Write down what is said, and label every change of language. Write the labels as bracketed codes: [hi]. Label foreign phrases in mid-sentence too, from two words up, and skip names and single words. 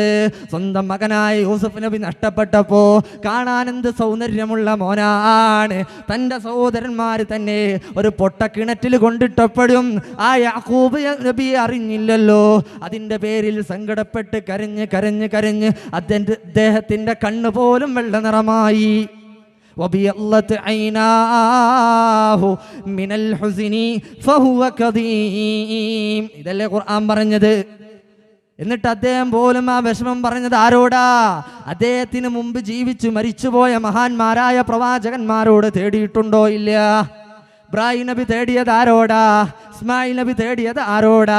[ml] സ്വന്തം മകനായ യൂസുഫ് നബി നഷ്ടപ്പെട്ടപ്പോ കാണാൻ എന്ത് സൗന്ദര്യമുള്ള മോനാണ്. തൻ്റെ സഹോദരന്മാർ തന്നെ ഒരു പൊട്ടക്കിണറ്റിൽ കൊണ്ടിട്ടപ്പോഴും ആ യാക്കൂബ് നബിയെ അറിഞ്ഞില്ലല്ലോ. അതിൻ്റെ പേരിൽ സങ്കടപ്പെട്ട് കരഞ്ഞ് കരഞ്ഞ് കരഞ്ഞ് അദ്ദേഹത്തിൻ്റെ കണ്ണ് പോലും വെള്ള നിറമായി. [ar] وبيضت عيناه من الحزن فهو كظيم. [ml] ഇതല്ലേ ഖുർആൻ പറഞ്ഞത്. എന്നിട്ട് അദ്ദേഹം പോലും ആ വിഷമം പറഞ്ഞത് ആരോടാ? അദ്ദേഹത്തിന് മുമ്പ് ജീവിച്ചു മരിച്ചുപോയ മഹാന്മാരായ പ്രവാചകന്മാരോട് തേടിയിട്ടുണ്ടോ? ഇല്ല. ഇബ്രാഹിം നബി തേടിയത് ആരോടാ? ഇസ്മായിൽ നബി തേടിയത് ആരോടാ?